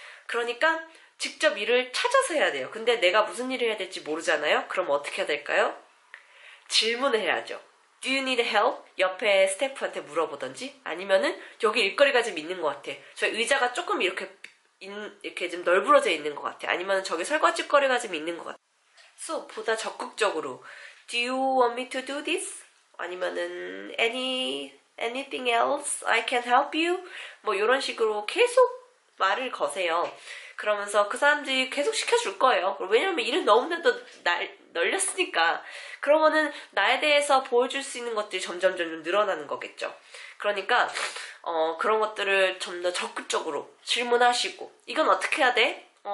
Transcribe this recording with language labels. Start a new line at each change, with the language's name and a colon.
Korean: 그러니까 직접 일을 찾아서 해야 돼요. 근데 내가 무슨 일을 해야 될지 모르잖아요? 그럼 어떻게 해야 될까요? 질문을 해야죠.
English: Do you need help?
Korean: 옆에 스태프한테 물어보던지 아니면은 여기 일거리가 좀 있는 것 같아. 저 의자가 조금 이렇게 좀 널브러져 있는 것 같아. 아니면 저기 설거지거리가 좀 있는 것 같아.
English: So
Korean: 보다 적극적으로
English: Do you want me to do this?
Korean: 아니면은
English: anything else I can help you?
Korean: 뭐 이런 식으로 계속 말을 거세요. 그러면서 그 사람들이 계속 시켜줄 거예요. 왜냐면 일은 너무나도 널렸으니까. 그러면은 나에 대해서 보여줄 수 있는 것들이 점점 늘어나는 거겠죠. 그러니까 그런 것들을 좀 더 적극적으로 질문하시고 이건 어떻게 해야 돼?